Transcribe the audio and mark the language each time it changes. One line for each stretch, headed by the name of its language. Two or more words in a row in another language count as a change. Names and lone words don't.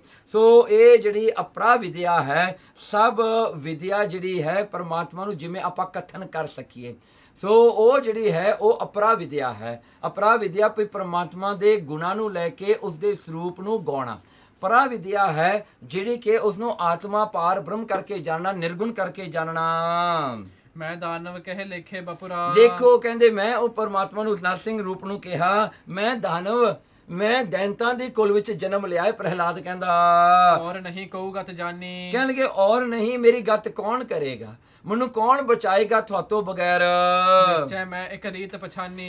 Punjabi: ਸੋ ਇਹ ਜਿਹੜੀ ਅਪਰਾ ਵਿਦਿਆ ਹੈ, ਸਭ ਵਿਦਿਆ ਜਿਹੜੀ ਹੈ ਪਰਮਾਤਮਾ ਨੂੰ ਜਿਵੇਂ ਆਪਾਂ ਕਥਨ ਕਰ ਸਕੀਏ, ਸੋ ਉਹ ਜਿਹੜੀ ਹੈ ਉਹ ਅਪਰਾ ਵਿਦਿਆ ਹੈ। ਅਪਰਾ ਵਿਦਿਆ ਕੋਈ ਪਰਮਾਤਮਾ ਦੇ ਗੁਣਾਂ ਨੂੰ ਲੈ ਕੇ ਉਸਦੇ ਸਰੂਪ ਨੂੰ ਗਾਉਣਾ। ਪਰਾ ਵਿਦਿਆ ਹੈ ਜਿਹੜੀ ਕਿ ਉਸਨੂੰ ਆਤਮਾ ਪਾਰ ਬ੍ਰਹਮ ਕਰਕੇ ਜਾਣਨਾ, ਨਿਰਗੁਣ ਕਰਕੇ ਜਾਣਨਾ।
Hindi: मैं दानव कहे लेखे बपुरा,
Punjabi: ਦੇਖੋ ਕਹਿੰਦੇ ਮੈਂ ਉਹ ਪਰਮਾਤਮਾ ਨੂੰ ਨਰਸਿੰਘ ਰੂਪ ਨੂੰ ਕਿਹਾ, ਮੈਂ ਦਾਨਵ, ਮੈਂ ਦੈਂਤਾਂ ਦੇ ਕੁਲ ਵਿੱਚ ਜਨਮ ਲਿਆ ਹੈ। ਪ੍ਰਹਿਲਾਦ ਕਹਿੰਦਾ
Hindi: और नहीं कहूगा ते जानी,
Punjabi: ਕਹਿਣ ਲੱਗੇ
Hindi: और नहीं
Punjabi: ਮੇਰੀ ਗੱਤ ਕੌਣ ਕਰੇਗਾ, ਮੈਨੂੰ ਕੌਣ ਬਚਾਏਗਾ ਤੁਹਾਤੋਂ ਬਗੈਰ।
Hindi: निश्चै मैं इक रीत पछानी,